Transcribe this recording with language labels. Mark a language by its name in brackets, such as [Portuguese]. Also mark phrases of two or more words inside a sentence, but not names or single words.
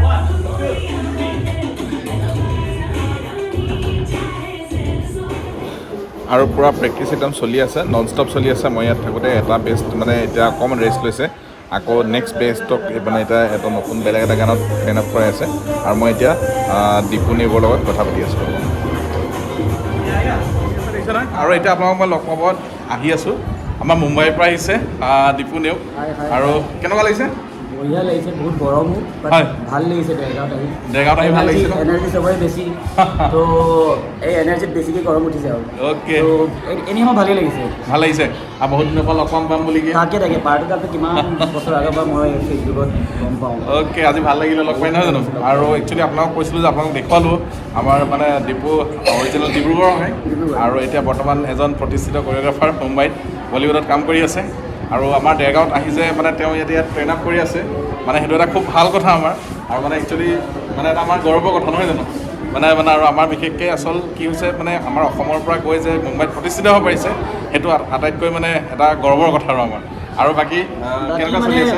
[Assamese] আৰু পূৰা প্ৰেক্টিছ একদম চলি আছে [English] non stop [Assamese] চলি আছে মই ইয়াত থাকোঁতে এটা বেষ্ট মানে এতিয়া অকণমান ৰেষ্ট লৈছে আকৌ নেক্সট বেষ্টক মানে এতিয়া এটা নতুন বেলেগ এটা গানত [English] train up [Assamese] কৰাই আছে আৰু মই এতিয়া দীপু নেওগৰ লগত কথা পাতি আছোঁ আৰু এতিয়া আপোনালোকক মই লগ পাব আহি আছোঁ আমাৰ মুম্বাইৰ পৰা আহিছে দীপু নেওগ আৰু কেনেকুৱা লাগিছে [Hindi] बढ़िया लगे बहुत गरम हो [Assamese] ভাল লাগিছে দেৰগাঁৱত আহি ভাল লাগিছে এনাৰ্জি সবৰে বেছি তো এই এনাৰ্জিত বেছিকৈ গৰম উঠিছে আৰু অ'কে তো এনেই মই ভালেই লাগিছে ভাল লাগিছে আৰু বহুত দিনৰ পৰা লগ পাম বুলি তাকে পাৰ্টিটো কিমান বছৰ আগৰ পৰা মই ফেচবুকত গম পাওঁ অ'কে আজি ভাল লাগিলে লগ পাই নহয় জানো আৰু একচুৱেলি আপোনালোকক কৈছিলোঁ যে আপোনালোক দেখুৱালোঁ আমাৰ মানে দীপু অৰিজিনেল ডিব্ৰুগড়ৰ হয় আৰু এতিয়া বৰ্তমান এজন প্ৰতিষ্ঠিত কোৰিওগ্ৰাফাৰ মুম্বাইত বলিউডত কাম কৰি আছে আৰু আমাৰ দেৰগাঁৱত আহি যে মানে তেওঁ ইয়াত [English] train up [Assamese] কৰি আছে মানে সেইটো এটা খুব ভাল কথা আমাৰ আৰু মানে একচুৱেলি মানে এটা আমাৰ গৌৰৱৰ কথা নহয় জানো মানে আৰু আমাৰ বিশেষকৈ আচল কি হৈছে মানে আমাৰ অসমৰ পৰা গৈ যে মুম্বাইত প্ৰতিষ্ঠিত হ'ব পাৰিছে সেইটো আটাইতকৈ মানে এটা গৌৰৱৰ কথা আৰু আমাৰ আৰু বাকী কেনেকুৱা চলি আছে